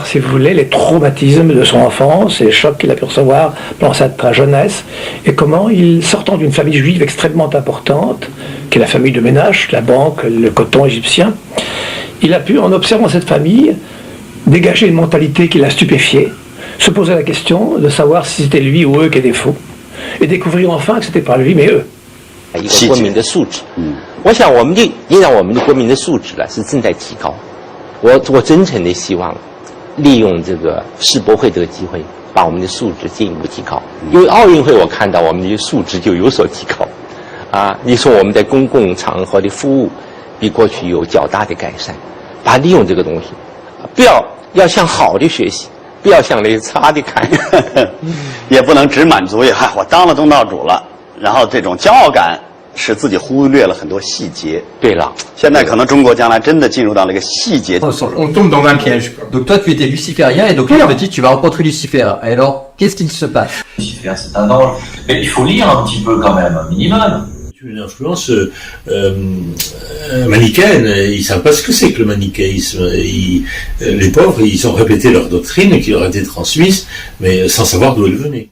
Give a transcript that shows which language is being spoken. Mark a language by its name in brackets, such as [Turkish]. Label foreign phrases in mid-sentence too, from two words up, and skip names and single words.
[French] si vous voulez, les traumatismes de son enfance, les chocs qu'il a pu recevoir pendant sa jeunesse, et comment il, sortant d'une famille juive extrêmement importante, qui est la famille de ménage, la banque, le coton égyptien, il a pu, en observant cette famille, dégager une mentalité qui l'a stupéfié, se poser la question de savoir si c'était lui ou eux qui étaient faux, et découvrir enfin que c'était pas lui mais eux. [Chinese] 一个国民的素质，我想我们的也让我们的国民的素质是正在提高。我真诚的希望利用这个世博会这个机会，把我们的素质进一步提高。因为奥运会我看到我们的素质就有所提高，啊，你说我们在公共场合的服务比过去有较大的改善，把利用这个东西，要向好的学习，不要向那些差的看，也不能只满足于我当了东道主了。然后这种骄傲感使自己忽略了很多细节。对了，现在可能中国将来真的进入到了一个细节。 [French] On tombe dans un piège. Donc toi tu étais luciférien et donc tu te dis tu vas rencontrer Lucifer. Et alors qu'est-ce qui se passe? Lucifer c'est un ange. Mais il faut lire un petit peu quand même, un minimum. Une influence manichéenne. Ils savent pas ce que c'est que le manichéisme. Les pauvres, ils ont répété leur doctrine qui leur a été transmise, mais sans savoir d'où elle venait.